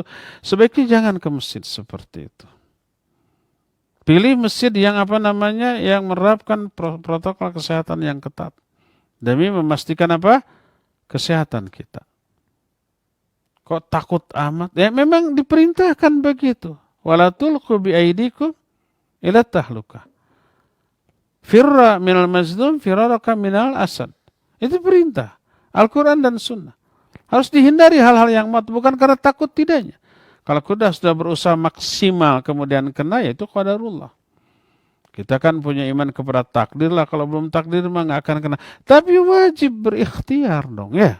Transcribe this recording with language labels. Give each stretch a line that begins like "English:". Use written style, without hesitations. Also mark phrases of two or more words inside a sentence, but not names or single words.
Indonesian: Sebaiknya jangan ke masjid seperti itu. Pilih masjid yang yang menerapkan protokol kesehatan yang ketat demi memastikan kesehatan kita. Kok takut amat? Ya memang diperintahkan begitu.
Arabic: ولا تلقوا بأيديكم إلى التهلكة. فر من المظلوم فرارك من الأسد.
Indonesian: Itu perintah Al-Quran dan Sunnah. Harus dihindari hal-hal yang bukan karena takut tidaknya. Kalau sudah berusaha maksimal kemudian kena, ya itu qadarullah. Kita kan punya iman kepada takdir lah. Kalau belum takdir mah nggak akan kena. Tapi wajib berikhtiar dong ya.